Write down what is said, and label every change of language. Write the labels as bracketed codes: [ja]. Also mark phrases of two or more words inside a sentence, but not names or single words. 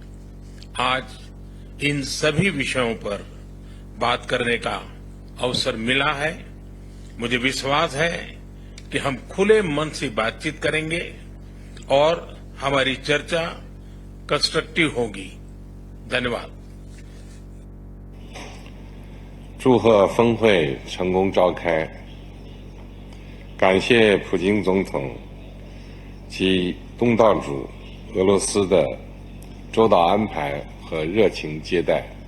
[hi] आज इन सभी विषयों पर बात करने का अवसर मिला है। मुझे विश्वास है कि हम खुले मन से बातचीत करेंगे और हमारी चर्चा कंस्ट्रक्टिव होगी। धन्यवाद। [zh] 祝贺峰会成功召开。感谢普京总统及东道主俄罗斯的周到安排和热情接待。